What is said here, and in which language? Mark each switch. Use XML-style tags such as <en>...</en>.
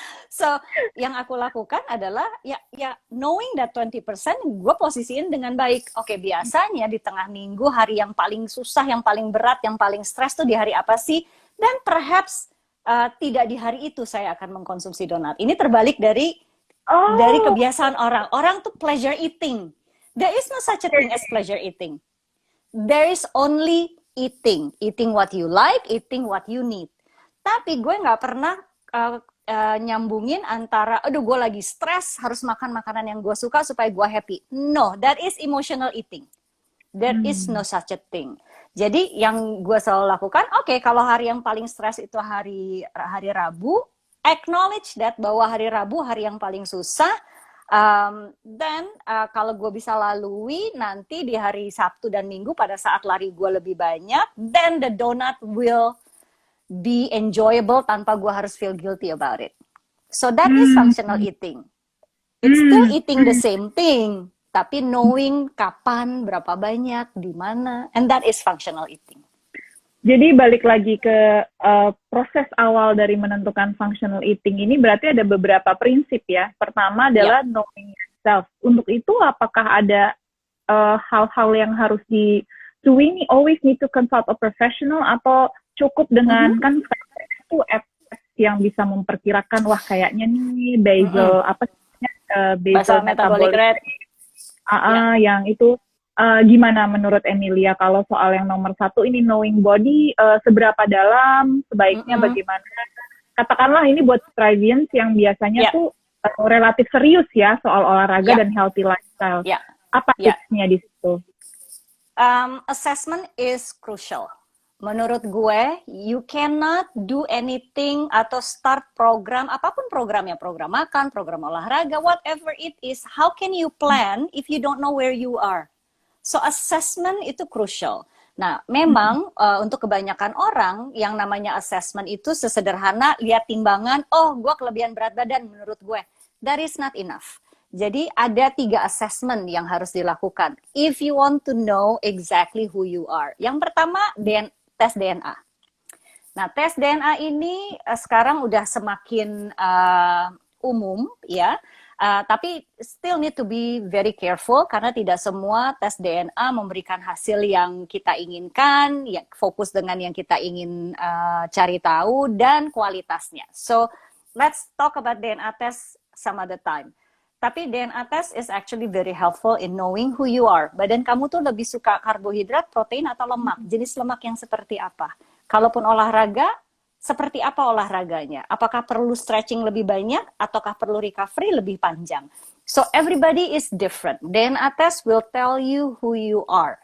<id>So, yang aku lakukan adalah ya</id> <en>knowing that</en> <id>20% gue posisiin dengan baik. Oke, biasanya di tengah minggu hari yang paling susah, yang paling berat, yang paling stres tuh di hari apa sih? Dan perhaps tidak di hari itu saya akan mengkonsumsi donat. Ini terbalik dari kebiasaan orang. Orang tuh</id> <en>pleasure eating. There is no such a thing as pleasure eating. There is only eating. Eating what you like, eating what you need.</en> <id>Tapi gue nggak pernah nyambungin antara, aduh gue lagi stres, harus makan makanan yang gue suka supaya gue happy.</id> <en>No, that is emotional eating. There is no such a thing.</en> <id>Jadi yang gue selalu lakukan, oke, kalau hari yang paling stres itu hari Rabu,</id> <en>acknowledge that</en> <id>bahwa hari Rabu hari yang paling susah. Dan kalau gue bisa lalui nanti di hari Sabtu dan Minggu pada saat lari gue lebih banyak,</id> <en>then the donut will be enjoyable</en> <id>tanpa gue harus</id> <en>feel guilty about it. So that is functional eating. It's still eating the same thing,</en> <id>tapi knowing kapan, berapa banyak, di mana,</id> <en>and that is functional eating.</en> <id>Jadi balik lagi ke proses awal dari menentukan functional eating ini berarti ada beberapa prinsip ya. Pertama adalah</id> <en>knowing yourself.</en> <id>Untuk itu apakah ada hal-hal yang harus</id> <en>do we always need to consult a professional</en> <id>atau cukup dengan kan itu apps yang bisa memperkirakan wah kayaknya nih basal basal metabolic rate yang itu gimana menurut Emilia kalau soal yang nomor 1 ini knowing body seberapa dalam sebaiknya bagaimana katakanlah ini buat Strivians yang biasanya tuh relatif serius ya soal olahraga dan healthy lifestyle apa tipsnya di situ?</id> <en>Assessment is crucial.</en> <id>Menurut gue,</id> <en>you cannot do anything atau start program,</en> <id>apapun programnya, program makan, program olahraga,</id> <en>whatever it is, how can you plan if you don't know where you are?</en> <id>So assessment itu crucial. Nah, memang untuk kebanyakan orang yang namanya assessment itu sesederhana lihat timbangan, oh gue kelebihan berat badan menurut gue.</id> <en>That is not enough.</en> <id>Jadi ada 3 assessment yang harus dilakukan.</id> <en>If you want to know exactly who you are.</en> <id>Yang pertama, tes DNA. Nah, tes DNA ini sekarang udah semakin umum ya. Tapi</id> <en>still need to be very careful</en> <id>karena tidak semua tes DNA memberikan hasil yang kita inginkan, ya, fokus dengan yang kita ingin cari tahu dan kualitasnya.</id> <en>So, let's talk about DNA test some other time.</en> <id>Tapi</id> <en>DNA test is actually very helpful in knowing who you are.</en> <id>Badan kamu tuh lebih suka karbohidrat, protein, atau lemak. Jenis lemak yang seperti apa? Kalaupun olahraga, seperti apa olahraganya? Apakah perlu stretching lebih banyak? Ataukah perlu recovery lebih panjang?</id> <en>So everybody is different. DNA test will tell you who you are.</en>